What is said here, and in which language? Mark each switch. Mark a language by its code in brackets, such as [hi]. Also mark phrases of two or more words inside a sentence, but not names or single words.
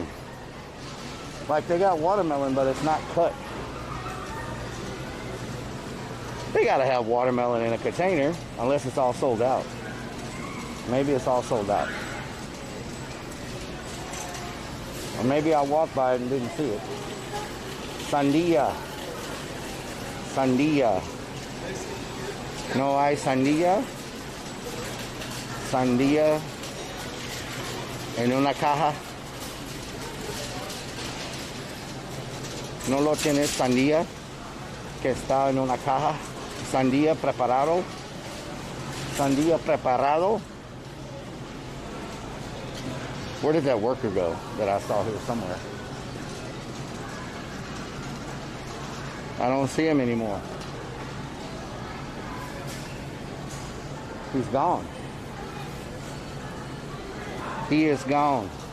[en] Like they got watermelon, but it's not cut. They gotta have watermelon in a container, unless it's all sold out. Maybe it's all sold out. Or maybe I walked by it and didn't see it. [es] Sandia. Sandia. No hay sandia. Sandia en una caja. No lo tienes sandía que está en una caja. Sandía preparado. Sandía preparado. [en] Where did that worker go that I saw here somewhere? I don't see him anymore. He's gone. He is gone.